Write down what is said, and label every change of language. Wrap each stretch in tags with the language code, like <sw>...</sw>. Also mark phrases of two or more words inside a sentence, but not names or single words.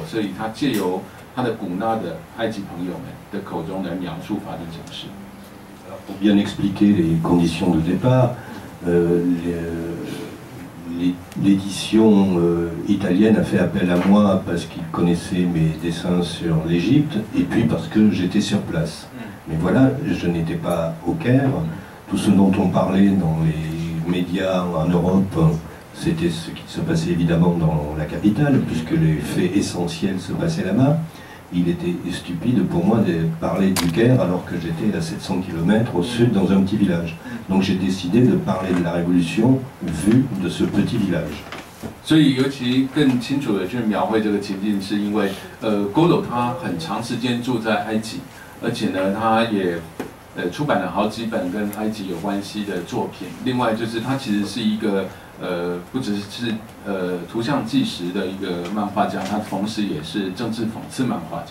<zh>所以他借由他的古纳的埃及朋友们的口中来描述发生什么事。</zh> <fr>Pour bien expliquer les conditions de départ, l'édition italienne a fait appel à moi parce qu'il connaissait mes dessins sur l'Égypte et puis parce que j'étais sur place. Mais voilà, je n'étais pas au Caire. Tout ce dont on parlait dans les médias en Europe, c'était ce qui se passait évidemment dans la capitale, puisque les faits essentiels se passaient là-bas. Il était stupide pour moi de parler du Caire alors que j'étais à 700 km au sud dans un petit village. Donc j'ai décidé de parler de la Révolution vue de ce petit village.</fr> <zh>所以，尤其更清楚的去描绘这个情境，是因为，Golo 他很长时间住在埃及，而且呢，他也出版了好几本跟埃及有关系的作品。另外，就是他其实是一个不只是图像纪实的一个漫画家，他同时也是政治讽刺漫画家。</zh>